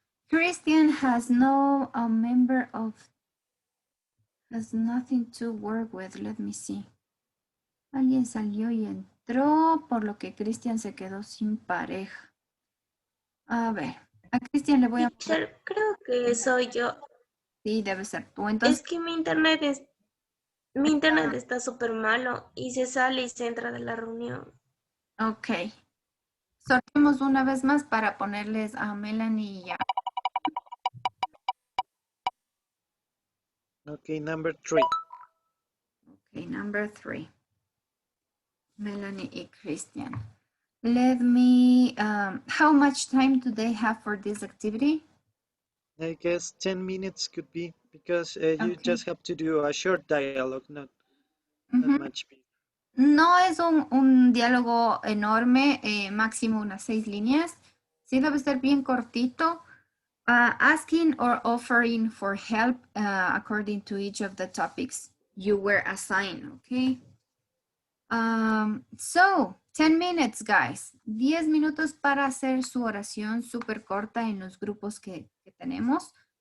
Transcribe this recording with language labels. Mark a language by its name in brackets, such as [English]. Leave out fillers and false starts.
[English] Christian has no member of, has nothing to work with. Let me see. [Spanish] Alguien salió y entró, por lo que Christian se quedó sin pareja. A ver, a Christian le voy a... Teacher, creo que soy yo. Sí, debe ser tú. Entonces, Es que mi internet está súper malo y se sale y se entra de la reunión. ok. Sorteemos una vez más para ponerles a Melanie y a... [English] Okay, number 3. Okay, number 3. Melanie y Christian. Let me, how much time do they have for this activity? I guess 10 minutes could be, because you just have to do a short dialogue, not much. [Spanish] No es un diálogo enorme, máximo unas 6 líneas. Sí debe ser bien cortito. [English] Asking or offering for help according to each of the topics you were assigned, okay? So, 10 minutes, guys. [Spanish] 10 minutos para hacer su oración súper corta en los grupos que tenemos.